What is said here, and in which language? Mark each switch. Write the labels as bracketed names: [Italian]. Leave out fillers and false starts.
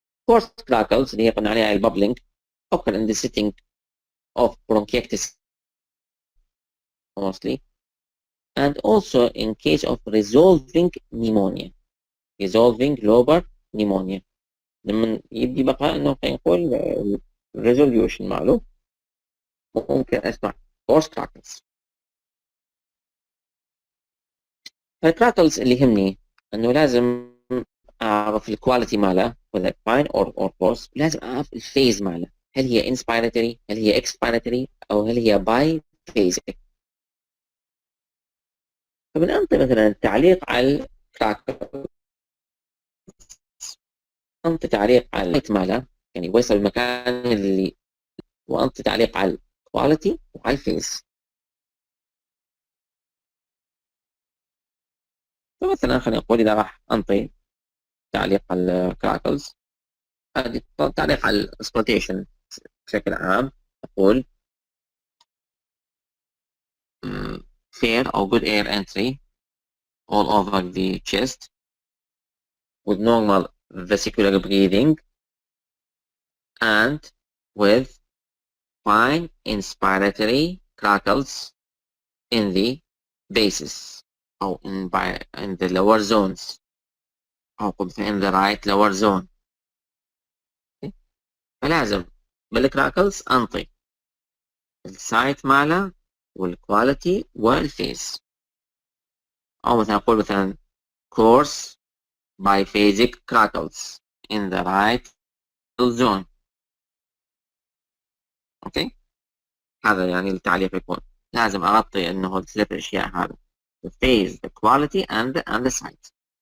[English] Coarse crackles اللي هي قلنا عليها البابلينج occur in the setting of bronchiectasis mostly and also in case of resolving pneumonia. resolving lobar pneumonia. [Arabic] لما يبدي بقى انه نقول resolution معلوم ممكن اسمع coarse crackles. فالكراكلز اللي يهمني انه لازم اعرف الكواليتي ماله whether fine or coarse. لازم اعرف الفيز ماله، هل هي inspiratory هل هي expiratory او هل هي biphasic. فبننطي مثلا التعليق على الكراكل، انطي تعليق على اللايت ماله يعني وصل المكان اللي، وانطي تعليق على الكواليتي وعلى الفيز. فمثلا خلينا نقول اذا راح انطي تعليق على الكراكلز، تعليق على الاسبلتيشن بشكل عام اقول [English] fair or good air entry all over the chest with normal vesicular breathing and with fine inspiratory crackles in the bases or in the lower zones أو in the right lower zone. [Arabic] فلازم بالكراكلز أنطي السايت ماله والكواليتي والفيز. [English] أو مثلا أقول مثلا coarse biphasic crackles in the right zone. [Arabic] أوكي، هذا يعني التعليق يكون لازم أغطي إنه الثلاث أشياء هذا the phase, the quality and the site.